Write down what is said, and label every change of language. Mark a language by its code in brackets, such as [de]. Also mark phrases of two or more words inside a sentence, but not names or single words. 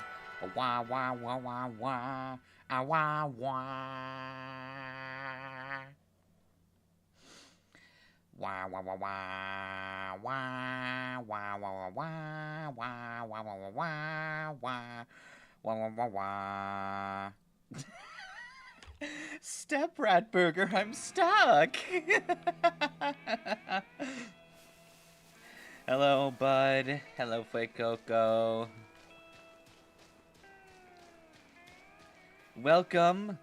[en] Wah wah wah wah wah. Ah wah wah. Wah wah wah wah wah wah wah wah wah wah wah wah wah wah wah wah wah wah. Step Rat Burger, I'm stuck. Hello, bud. Hello, Fuecoco. Welcome.